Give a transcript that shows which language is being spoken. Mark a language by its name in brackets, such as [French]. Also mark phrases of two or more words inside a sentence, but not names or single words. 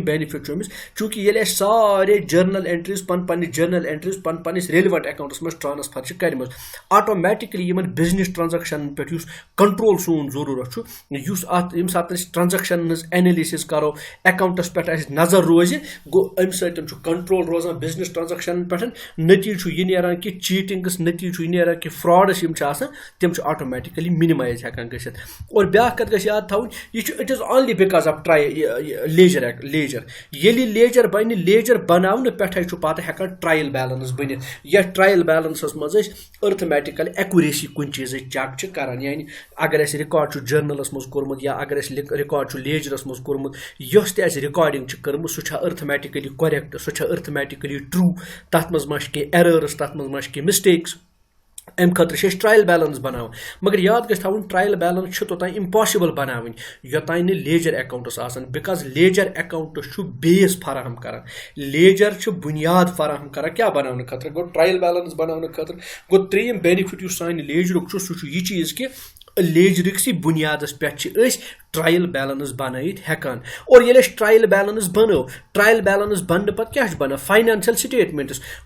[Kashmiri] بینِفٹ چھُ أمِس چوٗنٛکہِ ییٚلہِ اَسہِ سارے [English] journal entries [Kashmiri] پنٕنِس [English] journal entries [Kashmiri] پنٕنِس [English] relevant accounts [Kashmiri] منٛز ٹرانسفر چھِ کَرِمٕژ آٹومیٹِکلی یِمن [English] business transactions [Kashmiri] پٮ۪ٹھ یُس کنٹرول سون ضروٗرت چھُ یُس اتھ ییٚمہِ ساتہٕ أسۍ ٹرانزیکشن ہٕنٛز اینلِسِس کرو accounts پٮ۪ٹھ اَسہِ نظر روزِ گوٚو امہِ سۭتۍ چھُ کنٹرول روزان [English] business transactions [Kashmiri] پٮ۪ٹھ نٔتیٖجہٕ چھُ یہِ نیران کہِ چیٖٹِنٛگس نٔتیٖجہٕ چھُ یہِ نیران کہِ فرٛاڈٕس یِم چھِ آسان تِم چھِ [English] automatically minimize [Kashmiri] ہٮ۪کان گٔژھِتھ اور بیٛاکھ کَتھ گژھِ یاد تھاوٕنۍ یہِ چھُ [English] it is only because of ledger [Kashmiri] ییٚلہِ لیجر بنہِ لیجر بناونہٕ پٮ۪ٹھے چھُ پتہٕ ہٮ۪کان [English] trial balance [Kashmiri] بٔنِتھ یتھ ٹرایل بیلنسس منٛز أسۍ [English] arithmetical accuracy [Kashmiri] کُنہِ چیٖزٕچ چیک چھِ کران یعنی اگر اَسہِ رِکاڈ چھُ جرنلس منٛز کوٚرمُت یا اگر اَسہِ رِکاڈ چھُ لیجرس منٛز کوٚرمُت یۄس تہِ اَسہِ رِکاڈِنٛگ چھِ کٔرمٕژ سُہ چھا [English] arithmetically correct [Kashmiri] سُہ چھا [English] arithmetically true [Kashmiri] تتھ منٛز ما چھِ کینٛہہ ایرٲرٕس تتھ منٛز ما چھِ کینٛہہ مِسٹیکٕس امہِ خٲطرٕ چھِ أسۍ [English] trial balance [Kashmiri] بناوان مگر یاد گژھِ تھاوُن [English] trial balance [Kashmiri] چھِ توٚتام امپاسبل بناوٕنۍ یوٚتانۍ نہٕ [English] ledger accounts [Kashmiri] آسان [English] because ledger accounts [Kashmiri] چھُ بیس فراہم کران لیجر چھُ بُنیاد فراہم کران کیاہ بناونہٕ خٲطرٕ گوٚو [English] trial balance [Kashmiri] بناونہٕ خٲطرٕ گوٚو ترٛیٚیِم بینِفٹ یُس سانہِ لیجرُک چھُ سُہ چھُ یہِ چیٖز کہِ لیجرٕکسٕے بُنیادس پٮ۪ٹھ چھِ أسۍ [English] trial balance [Kashmiri] بنٲیِتھ ہٮ۪کان اور ییٚلہِ أسۍ [English] trial balance [Kashmiri] بنٲو [English] trial balance [Kashmiri] بننہٕ پتہٕ کیاہ چھُ بنان [English] financial statements